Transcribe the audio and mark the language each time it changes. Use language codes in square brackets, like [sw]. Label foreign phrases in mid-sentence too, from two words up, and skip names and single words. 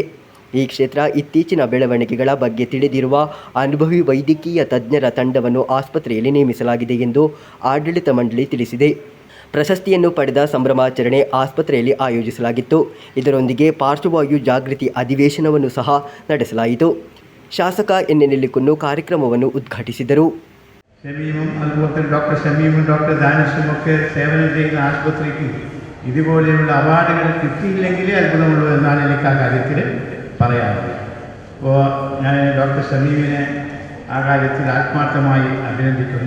[kn] ಈ ಕ್ಷೇತ್ರ ಇತ್ತೀಚಿನ ಬೆಳವಣಿಗೆಗಳ ಬಗ್ಗೆ ತಿಳಿದಿರುವ ಅನುಭವಿ ವೈದ್ಯಕೀಯ ತಜ್ಞರ ತಂಡವನ್ನು ಆಸ್ಪತ್ರೆಯಲ್ಲಿ ನೇಮಿಸಲಾಗಿದೆ ಎಂದು ಆಡಳಿತ ಮಂಡಳಿ ತಿಳಿಸಿದೆ. ಪ್ರಶಸ್ತಿಯನ್ನು ಪಡೆದ ಸಂಭ್ರಮಾಚರಣೆ ಆಸ್ಪತ್ರೆಯಲ್ಲಿ ಆಯೋಜಿಸಲಾಗಿತ್ತು. ಇದರೊಂದಿಗೆ ಪಾರ್ಶ್ವವಾಯು ಜಾಗೃತಿ ಅಧಿವೇಶನವನ್ನು ಸಹ ನಡೆಸಲಾಯಿತು. ಶಾಸಕ ಎನ್.ಎ. ನೆಲ್ಲಿಕುನ್ನು ಕಾರ್ಯಕ್ರಮವನ್ನು ಉದ್ಘಾಟಿಸಿದರು. [ml] ഷമീമും അതുപോലെ തന്നെ ഡോക്ടർ ഷമീമും ഡോക്ടർ ദാനിഷും ഒക്കെ സേവനം ചെയ്യുന്ന ആശുപത്രിക്ക് ഇതുപോലെയുള്ള അവാർഡുകൾ കിട്ടിയില്ലെങ്കിലേ അത്ഭുതമുള്ളൂ എന്നാണ് എനിക്ക് ആ കാര്യത്തിൽ പറയാറുള്ളത്. അപ്പോൾ ഞാൻ ഡോക്ടർ ഷമീമിനെ ആ കാര്യത്തിൽ ആത്മാർത്ഥമായി അഭിനന്ദിക്കുന്നു.